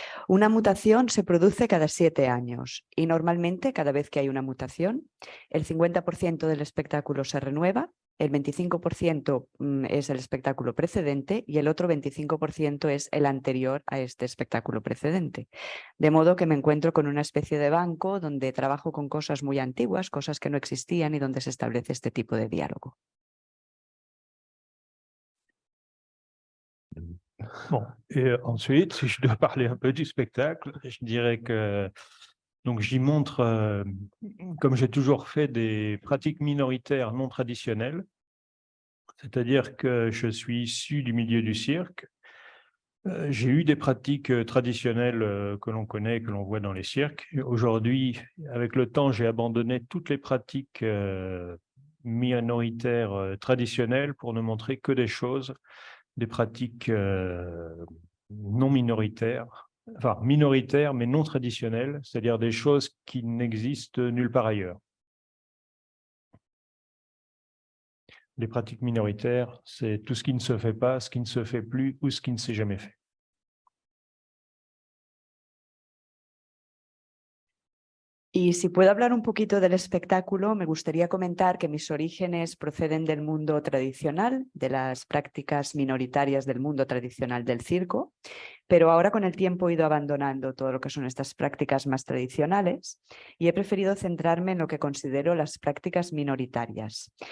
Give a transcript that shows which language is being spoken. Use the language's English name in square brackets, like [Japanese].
[Spanish] Una mutación se produce cada 7 años y normalmente cada vez que hay una mutación, el 50% del espectáculo se renueva, el 25% es el espectáculo precedente y el otro 25% es el anterior a este espectáculo precedente. De modo que me encuentro con una especie de banco donde trabajo con cosas muy antiguas, cosas que no existían y donde se establece este tipo de diálogo. [French] Bon, et ensuite, si je dois parler un peu du spectacle, je dirais que donc j'y montre, comme j'ai toujours fait, des pratiques minoritaires non traditionnelles. C'est-à-dire que je suis issu du milieu du cirque. J'ai eu des pratiques traditionnelles que l'on connaît, que l'on voit dans les cirques. Aujourd'hui, avec le temps, j'ai abandonné toutes les pratiques minoritaires traditionnelles pour ne montrer que des choses, des pratiques non minoritaires, enfin minoritaires mais non traditionnelles, c'est-à-dire des choses qui n'existent nulle part ailleurs. Les pratiques minoritaires, c'est tout ce qui ne se fait pas, ce qui ne se fait plus ou ce qui ne s'est jamais fait. [Spanish] Y si puedo hablar un poquito del espectáculo, me gustaría comentar que mis orígenes proceden del mundo tradicional, de las prácticas minoritarias del mundo tradicional del circo, pero ahora con el tiempo he ido abandonando todo lo que son estas prácticas más tradicionales y he preferido centrarme en lo que considero las prácticas minoritarias.